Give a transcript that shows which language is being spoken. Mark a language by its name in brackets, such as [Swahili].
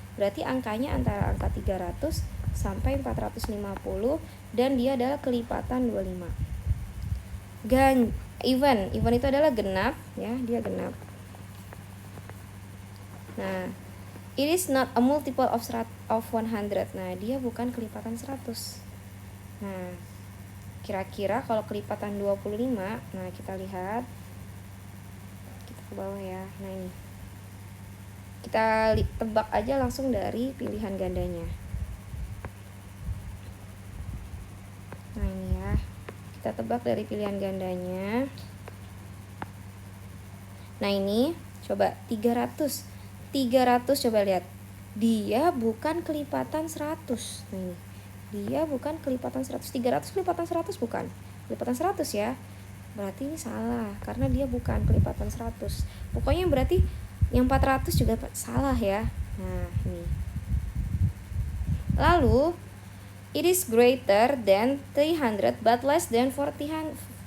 [Indonesian] Berarti angkanya antara angka 300 sampai 450 dan dia adalah kelipatan 25. Even itu adalah genap ya, dia genap. [English] Nah, it is not a multiple of 100. [Indonesian] Nah, dia bukan kelipatan 100. Nah, kira-kira kalau kelipatan 25, nah kita lihat. Kita ke bawah ya. Nah, ini. kita tebak aja langsung dari pilihan gandanya. Nah ini ya, kita tebak dari pilihan gandanya. Nah ini coba 300 coba lihat, dia bukan kelipatan 100. Nah ini, dia bukan kelipatan 100. 300 kelipatan 100 bukan, kelipatan 100 ya, berarti ini salah karena dia bukan kelipatan 100. Pokoknya berarti yang 400 juga salah ya. Nah ini, lalu [English] it is greater than 300 but less than 450.